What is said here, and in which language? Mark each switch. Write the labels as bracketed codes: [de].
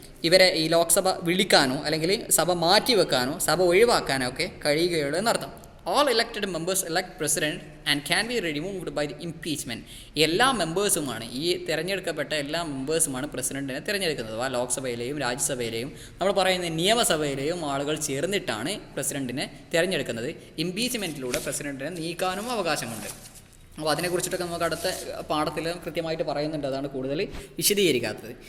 [ml] ഇവരെ ഈ ലോക്സഭ വിളിക്കാനോ അല്ലെങ്കിൽ സഭ മാറ്റിവെക്കാനോ സഭ ഒഴിവാക്കാനോ ഒക്കെ കഴിയുകയുള്ളൂ എന്നർത്ഥം. [en] All elected members elect president and can be removed by the impeachment. [ml] എല്ലാ മെമ്പേഴ്സുമാണ്, ഈ തിരഞ്ഞെടുക്കപ്പെട്ട എല്ലാ മെമ്പേഴ്സുമാണ് പ്രസിഡന്റിനെ തിരഞ്ഞെടുക്കുന്നത്. ആ ലോക്സഭയിലെയും രാജ്യസഭയിലെയും നമ്മൾ പറയുന്ന നിയമസഭയിലെയും ആളുകൾ ചേർന്നിട്ടാണ് പ്രസിഡന്റിനെ തിരഞ്ഞെടുക്കുന്നത്. ഇംപീച്ച്മെൻറ്റിലൂടെ പ്രസിഡന്റിനെ നീക്കാനും അവകാശമുണ്ട്. അപ്പോൾ അതിനെക്കുറിച്ചിട്ടൊക്കെ നമുക്ക് അടുത്ത പാഠത്തിൽ കൃത്യമായിട്ട് പറയുന്നുണ്ട്, അതാണ് കൂടുതൽ വിശദീകരിക്കാത്തത്.